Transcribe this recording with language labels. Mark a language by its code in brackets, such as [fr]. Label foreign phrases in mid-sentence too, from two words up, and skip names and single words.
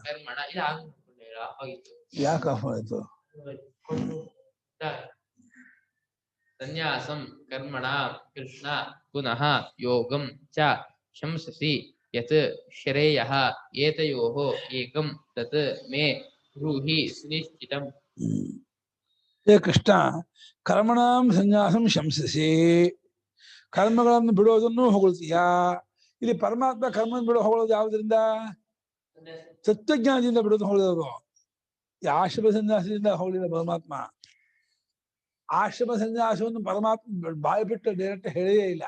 [kn] ಯಾಕೆ ಆಫ್ ಆಯ್ತು? [sa] ಸನ್ಯಾಸಂ ಕರ್ಮಣ ಕೃಷ್ಣ ಪುನಃ ಯೋಗಂ ಚ ಶಂಸಸಿ ಯತ್ ಶ್ರೇಯಃ ಏತಯೋಃ ಏಕಂ ತತ್ ಮೇ ಬ್ರೂಹಿ ಸುನಿಶ್ಚಿತಂ. ಹೇ ಕೃಷ್ಣ, ಕರ್ಮಣಾಂ ಸನ್ಯಾಸಂ ಶಂಸಸಿ, [kn] ಕರ್ಮಗಳನ್ನು ಬಿಡೋದನ್ನು ಹೊಗಳ್ತೀಯಾ. ಇಲ್ಲಿ ಪರಮಾತ್ಮ ಕರ್ಮವನ್ನು ಬಿಡೋ ಹೊಗಳೋದು ಯಾವುದರಿಂದ? ತತ್ವಜ್ಞಾನದಿಂದ ಬಿಡೋದು ಹೊಗಳೋದು. ಈ ಆಶ್ರಮ ಸನ್ಯಾಸದಿಂದ ಹೊಗಳಿದ ಪರಮಾತ್ಮ. ಆಶ್ರಮ ಸನ್ಯಾಸವನ್ನು ಪರಮಾತ್ಮ ಬಾಯಿ ಬಿಟ್ಟು ಡೈರೆಕ್ಟ್ ಹೇಳೇ ಇಲ್ಲ.